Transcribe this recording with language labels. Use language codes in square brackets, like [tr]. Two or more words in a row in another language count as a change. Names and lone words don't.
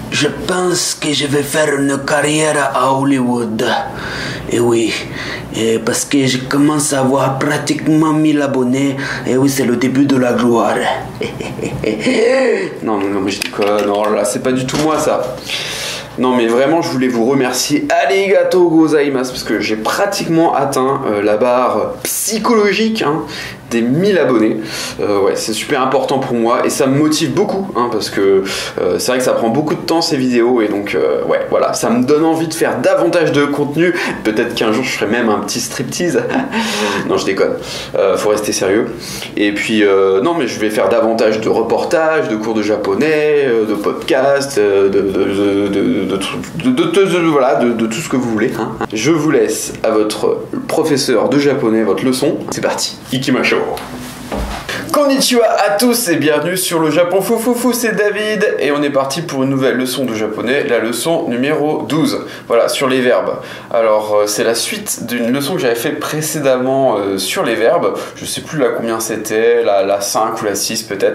[fr] je pense que je vais faire une carrière à Hollywood. Et oui, parce que je commence à avoir pratiquement 1000 abonnés. Et oui, c'est le début de la gloire. Non, mais je déconne. Non, là, c'est pas du tout moi, ça. Non, mais vraiment, je voulais vous remercier. [ja] ありがとうございます, [fr] parce que j'ai pratiquement atteint la barre psychologique des 1000 abonnés. Ouais, c'est super important pour moi et ça me motive beaucoup, parce que c'est vrai que ça prend beaucoup de temps ces vidéos et donc, ouais, voilà, ça me donne envie de faire davantage de contenu. Peut-être qu'un jour, je ferai même un petit striptease. Non, je déconne. Faut rester sérieux. Et puis, non, mais je vais faire davantage de reportages, de cours de japonais, de podcasts, de tout ce que vous voulez. Je vous laisse à votre professeur de japonais, votre leçon. C'est parti. Ikimasho. Konnichiwa à tous et bienvenue sur le Japon Foufoufou, c'est David et on est parti pour une nouvelle leçon de japonais, la leçon numéro 12, voilà, sur les verbes. Alors c'est la suite d'une leçon que j'avais fait précédemment sur les verbes, je sais plus la combien c'était, la 5 ou la 6 peut-être.